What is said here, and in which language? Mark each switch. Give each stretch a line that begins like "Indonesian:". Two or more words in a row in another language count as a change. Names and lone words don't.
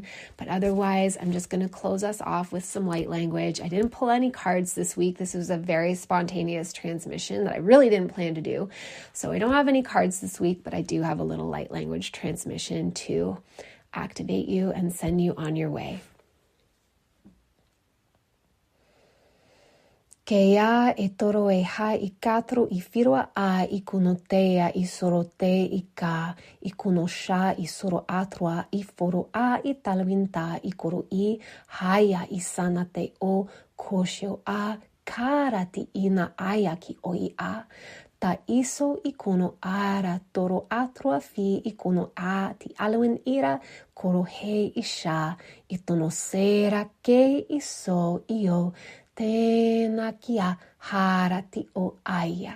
English: But otherwise, I'm just going to close us off with some light language. I didn't pull any cards this week. This was a very spontaneous transmission that I really didn't plan to do. So I don't have any cards this week, but I do have a little light language transmission to activate you and send you on your way. Keia e toro e ha I katro I whirua a I kunotea I sorote I ka I kunosha I soro atroa I foro a I talawinta I koro I haya I sanate o koshio a karati ina aya ki oi a ta iso I kuno ara toro atroa fi I kuno a ti alawin ira koro he I sha I tono sera ke I so io Tēnā kia harati o aia.